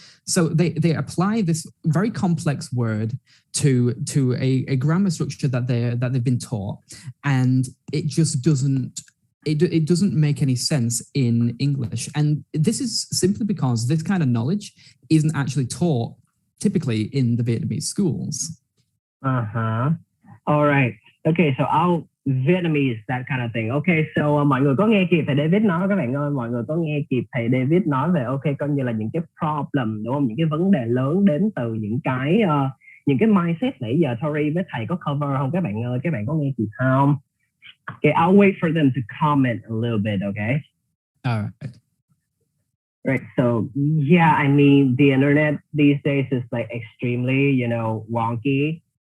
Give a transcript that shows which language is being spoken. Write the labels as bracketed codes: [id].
[en] So they apply this very complex word to a grammar structure that they've been taught, and it just doesn't. It doesn't make any sense in English. And this is simply because this kind of knowledge isn't actually taught typically in the Vietnamese schools. All right. Okay, so I'll Vietnamese, that kind of thing. [vi] Okay, so mọi người có nghe kịp thầy David nói các bạn ơi, mọi người có nghe kịp thầy David nói về ok coi như là những cái problem đúng không, những cái vấn đề lớn đến từ những cái mindset nãy giờ Tori với thầy có cover không các bạn ơi, các bạn có nghe kịp không? [en] Okay, I'll wait for them to comment a little bit, okay? All right. Right, so yeah, I mean, the internet these days is like extremely, wonky.